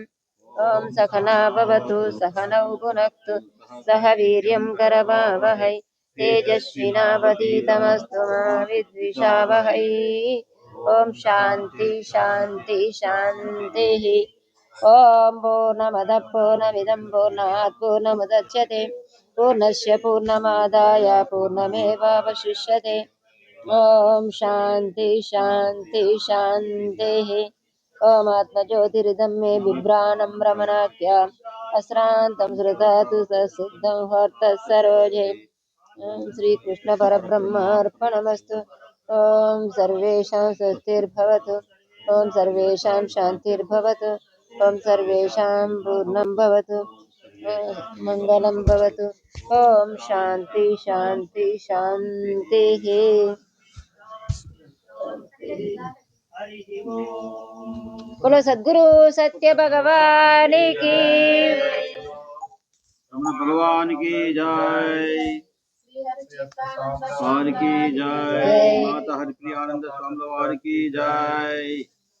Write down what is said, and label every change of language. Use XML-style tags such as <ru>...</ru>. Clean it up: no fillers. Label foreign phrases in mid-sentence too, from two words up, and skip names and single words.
<sa>ఓం సఖనా భవతు సహనౌ భునక్తు సహ వీర్యం కరవావహై తేజస్వినావధీతమస్తు మా విద్విషావహై. ఓం శాంతి శాంతి శాంతి. ఓం పూర్ణమద పూర్ణమిదం పూర్ణాత్ పూర్ణముదచ్యతే పూర్ణస్య పూర్ణమాదాయ పూర్ణమేవావశిష్యతే. ఓం శాంతి శాంతి శాంతి. ఓం ఆత్మజ్యోతిరిదం మే బిభ్రాణం రమణాఖ్య అశ్రాంతం శ్రుతాతు సిద్ధం హర్త సరోజే. ఓం శ్రీకృష్ణ పరబ్రహ్మార్పణమస్తు. ఓం సర్వేషాం స్వస్తిర్భవతు. ఓం సర్వేషాం శాంతిర్భవతు. ఓం సర్వేషాం పూర్ణం భవతు. మంగళం భవతు. ఓం శాంతి శాంతి శాంతి.</sa> <hi>बोलो सद्गुरु सत्य भगवान की, रमण भगवान की जय, भगवान की जय, माता हरिप्रियानंद स्वामी वार की जय.</hi>